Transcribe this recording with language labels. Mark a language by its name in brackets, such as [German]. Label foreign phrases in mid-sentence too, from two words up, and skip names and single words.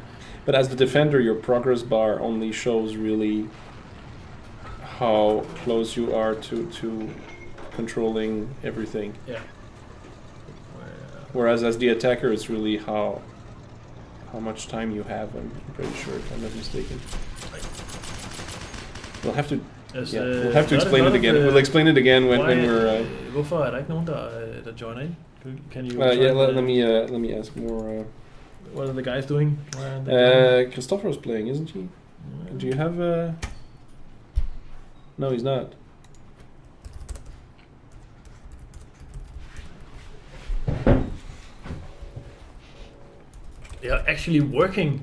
[English] But as the defender, your progress bar only shows really how close you are to controlling everything. Yeah. Whereas as the attacker, it's really how much time you have. I'm pretty sure, if I'm not mistaken. We'll have to. We'll have to explain it again. We'll explain it again when we're. [Danish] Hvorfor der ikke nogen der joiner ind? [English] Can you? Let me ask more. What are the guys doing? Christopher's playing, isn't he? Do you have? No, he's not. They are actually working.